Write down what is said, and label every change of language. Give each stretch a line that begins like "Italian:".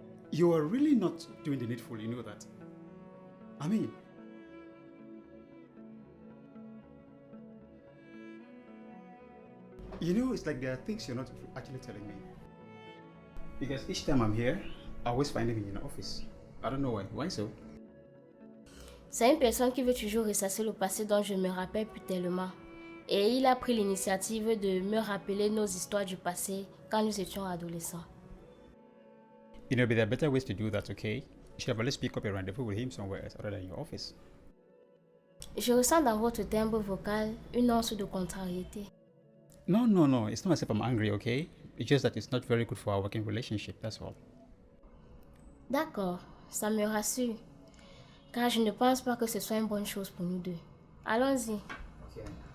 English: You are really not doing the needful, you know that. I mean, you know, it's like there are things you're not actually telling me. Because each time I'm here, I always find him in your office. I don't know why. Why so?
French: C'est une personne qui veut toujours ressasser le passé dont je ne me rappelle plus tellement. Et il a pris l'initiative de me rappeler nos histoires du passé quand nous étions adolescents.
English: You know, but there are better ways to do that, okay? You should have always pick up a rendezvous with him somewhere else other than your office.
French: Je ressens dans votre timbre vocal une once de contrariété.
English: No. It's not as if I'm angry, okay? It's just that it's not very good for our working relationship, that's all.
French: D'accord, ça me rassure. Car je ne pense pas que ce soit une bonne chose pour nous deux. Allons-y.
English: Okay.